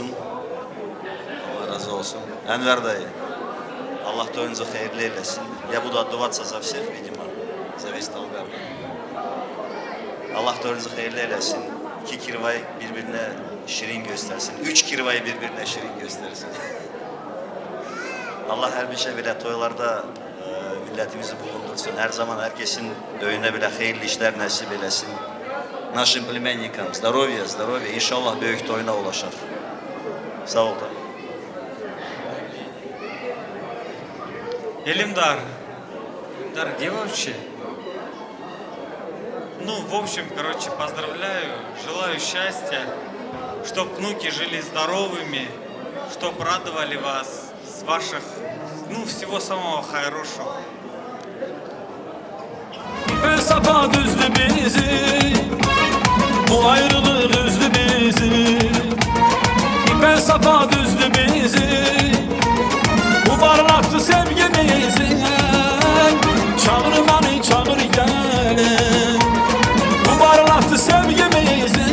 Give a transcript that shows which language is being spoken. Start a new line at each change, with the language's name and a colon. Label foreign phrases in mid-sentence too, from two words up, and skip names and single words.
Turkish: Allah razı olsun. Enver dayı. Allah toyunuzu hayırlı eylesin.
Russian: Я буду отдуваться за всех, видимо. За весь Талгар'da.
Turkish: Allah toyunuzu hayırlı eylesin. İki kirvay birbirine şirin göstersin. 3 kirvayı birbirine şirin göstersin. Allah her bir şey bile toylarda milletimizi bulundursun. Her zaman herkesin önüne bile hayırlı işler nasip eylesin.
Russian: Нашим племенникам здоровья, здоровья.
Turkish: İnşallah büyük toyuna ulaşır. Sağ ol.
Russian: Элимдар, где вообще? Ну, в общем, короче, поздравляю, желаю счастья, чтоб внуки жили здоровыми, чтоб радовали вас с ваших, ну, всего самого хорошего.
Turkish: İpe sapa düzdü bizi, bu ayrılık üzdü bizi. İpe sapa düzdü bizi, bu parlaktı sevgimizi. Çağır beni çağır gelin, bu parlaktı sevgimizi.